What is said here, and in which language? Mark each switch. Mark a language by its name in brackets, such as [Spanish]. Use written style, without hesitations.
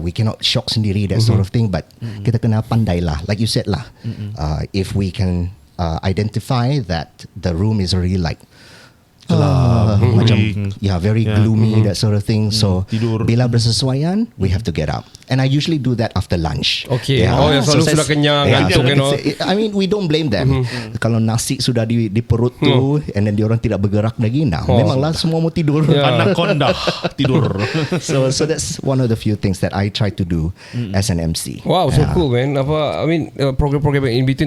[English] We cannot shock [Malay] sendiri [English] that sort of thing, but [Malay] kita kena pandai lah, [English] like you said lah. If we can identify that the room is already like macam very gloomy, that sort of thing. So [Malay] bila bersesuaian, [English] we have to get up. And I usually do that after lunch. [Malay] Selalu sudah kenyang, ngantuk, [English] I mean, we don't blame them. [Malay] Kalau nasi sudah di perut tu, [English] and then [Malay] diorang tidak bergerak lagi, memanglah semua mau tidur. Anaconda tidur. [English] So that's one of the few things that I try to do as an MC. Wow, so cool, man. Program in between.